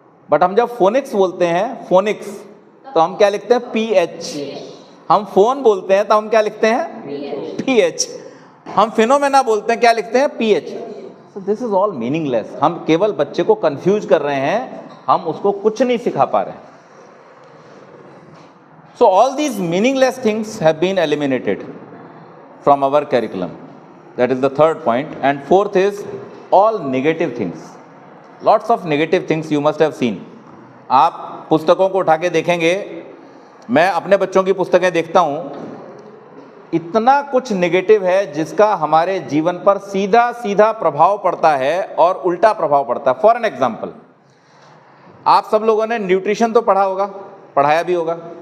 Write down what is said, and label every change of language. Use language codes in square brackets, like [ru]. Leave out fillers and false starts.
[hi] But हम जब phoenix बोलते हैं, फोनिक्स, तो हम क्या लिखते हैं? [en] PH। [hi] हम फोन बोलते हैं तो हम क्या लिखते हैं? [en] PH। [hi] हम फिनोमेना बोलते हैं, क्या लिखते हैं? [en] PH। So this is all meaningless. [hi] हम केवल बच्चे को कंफ्यूज कर रहे हैं, हम उसको कुछ नहीं सिखा पा रहे हैं। [en] So all these meaningless things have been eliminated from our curriculum. That is the third point. And fourth is all negative things. Lots of negative things you must have seen. [hi] आप पुस्तकों को उठा के देखेंगे, मैं अपने बच्चों की पुस्तकें देखता हूँ, इतना कुछ नेगेटिव है जिसका हमारे जीवन पर सीधा सीधा प्रभाव पड़ता है और उल्टा प्रभाव पड़ता है। [en] for an example, [hi] आप सब लोगों ने न्यूट्रिशन तो पढ़ा होगा, पढ़ाया भी होगा।